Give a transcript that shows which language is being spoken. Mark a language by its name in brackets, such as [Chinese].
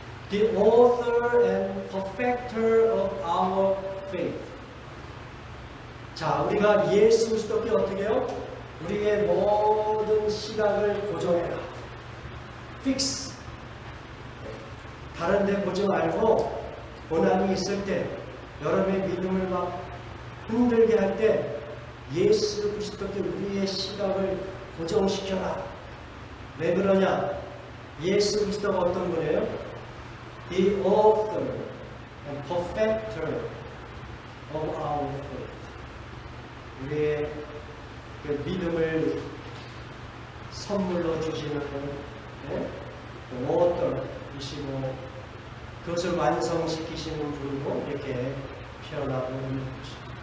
[English] The author and perfecter of our faith. [Korean] 자, 우리가 예수 그리스도께 어떻게 해요? 우리의 모든 시각을 고정해라. [English] Fix. [Korean] 다른 데 보지 말고 고난이 있을 때, 여러분의 믿음을 막 흔들게 할 때 예수 그리스도께 우리의 시각을 고정시켜라. 왜 그러냐? 예수 그리스도가 어떤 분이에요? [English] The author and perfecter of our faith. [Korean] 우리의 그 믿음을 선물로 주시는 그 author이시고 그것을 완성시키시는 분으로 이렇게 표현하고 있는 것입니다.